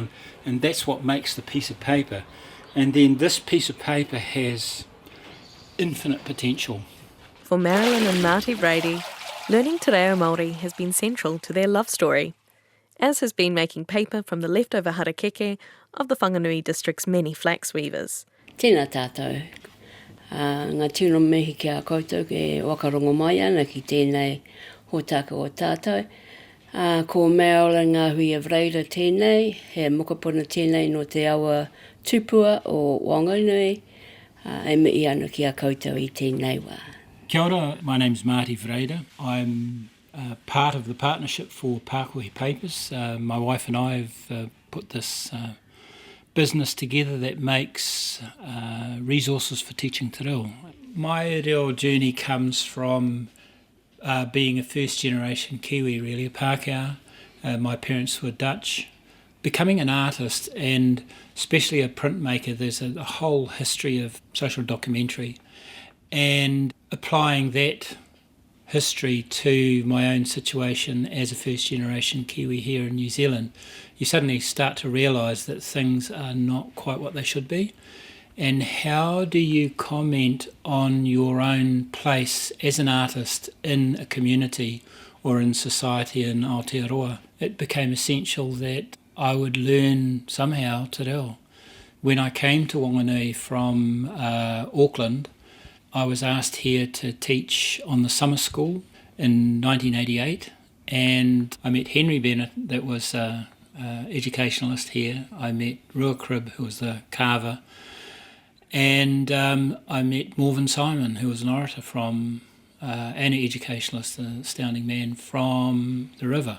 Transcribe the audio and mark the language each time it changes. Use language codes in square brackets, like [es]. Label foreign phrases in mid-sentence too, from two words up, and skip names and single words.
[en] And that's what makes the piece of paper. And then this piece of paper has infinite potential. For Marilyn and Marty Vreede, learning Te Reo Māori has been central to their love story, as has been making paper from the leftover harakeke of the Whanganui district's many flax weavers. [mi] Tēnā tātou. Ngā tino mihi ki a koutou ke wakarongo mai ana ki tēnei hōtaka o tātou. Ko Marilyn Ngāhui Vreede tēnei, he mokopuna tēnei no te awa tupua o Whanganui, e mihi ana ki a koutou I tēnei wā. Kia ora, [en] my name's Marty Vreede. I'm part of the partnership for Pakohe Papers. My wife and I have put this business together that makes resources for teaching te reo. My reo journey comes from being a first generation Kiwi, really, a Pākehā. My parents were Dutch. Becoming an artist, and especially a printmaker, there's a whole history of social documentary. And applying that history to my own situation as a first generation Kiwi here in New Zealand, you suddenly start to realise that things are not quite what they should be. And how do you comment on your own place as an artist in a community or in society in Aotearoa? It became essential that I would learn somehow te reo. When I came to Whanganui from Auckland, I was asked here to teach on the summer school in 1988, and I met Henry Bennett, that was an educationalist here. I met Rua Crib, who was the carver, and I met Morven Simon, who was an orator from, and an educationalist, an astounding man from the river.